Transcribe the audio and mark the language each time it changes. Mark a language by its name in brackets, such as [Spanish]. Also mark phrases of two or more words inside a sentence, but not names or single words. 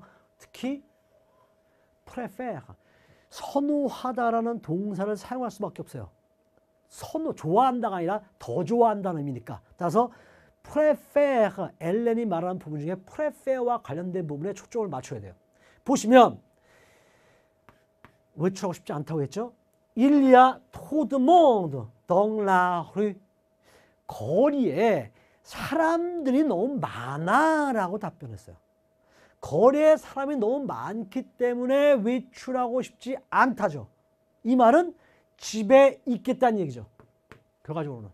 [Korean] 특히 préfère, 선호하다라는 동사를 사용할 수밖에 없어요. 좋아한다가 아니라 더 좋아한다는 의미니까. 따라서 préfère, 엘렌이 말하는 부분 중에 préfère와 관련된 부분에 초점을 맞춰야 돼요. 보시면 외출하고 싶지 않다고 했죠. [French] Il y a trop de monde dans la rue. [Korean] 거리에 사람들이 너무 많아라고 답변했어요. 거리에 사람이 너무 많기 때문에 외출하고 싶지 않다죠. 이 말은 집에 있겠다는 얘기죠. 결과적으로는.